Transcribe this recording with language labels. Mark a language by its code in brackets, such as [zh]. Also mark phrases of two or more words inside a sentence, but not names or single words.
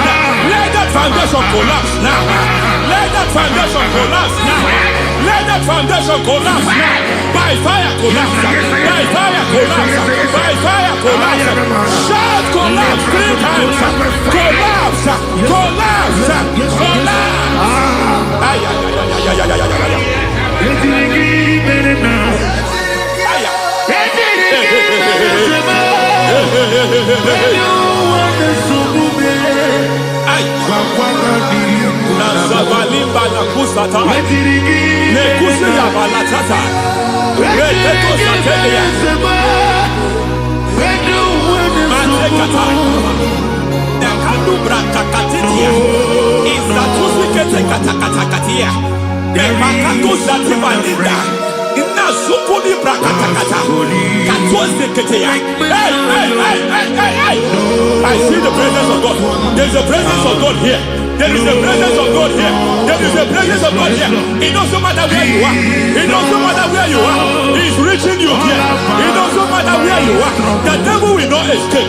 [en] Let that foundation collapse now. Let that foundation collapse now. Let that foundation collapse now. By fire, collapse. By fire, collapse. By fire, collapse. Shout collapse 3 times. Collapse. Collapse. Collapse. Ay, ay, ay, ay, ay, ay, ay, ay, ay. Nazavalimba na kusata nekusi ya balatata reteto satelia matekata nekalu brakakatitia izatusi kete katakatakatia nepakatu zatibalinda ina sukuli brakatakata katuose ketea. Hey. I see the presence of God. There's a presence of God here. There is a presence of God here. There is a presence of God here. It doesn't matter where you are. It doesn't matter where you are. He's reaching you here. It doesn't matter where you are. The devil will not escape.